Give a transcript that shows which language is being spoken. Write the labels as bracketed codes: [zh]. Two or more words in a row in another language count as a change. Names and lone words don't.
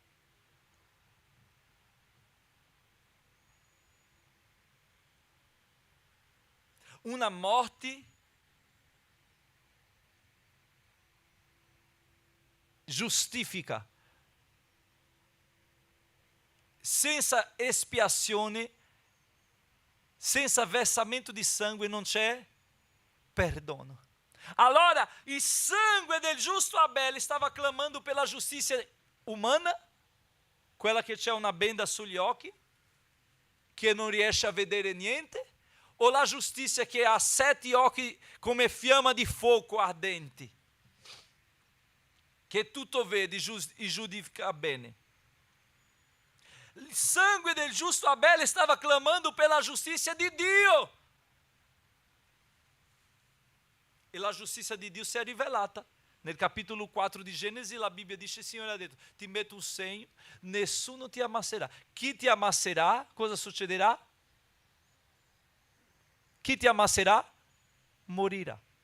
[it] Una morte giustifica. Senza espiazione, senza versamento di sangue non c'è perdono. Allora il sangue del giusto Abele stava clamando pela giustizia umana, quella che c'è una benda sugli occhi, che non riesce a vedere niente, o la giustizia che ha 7 occhi come fiamma di fuoco ardenti, che tutto vede e giudica bene. Il sangue del giusto Abele stava clamando pela giustizia di Dio. E la giustizia di Dio si è rivelata. Nel capitolo 4 di Genesi la Bibbia dice, il Signore ha detto, ti metto un segno, nessuno ti ammasserà. Chi ti ammasserà, cosa succederà? Chi ti ammasserà, morirà.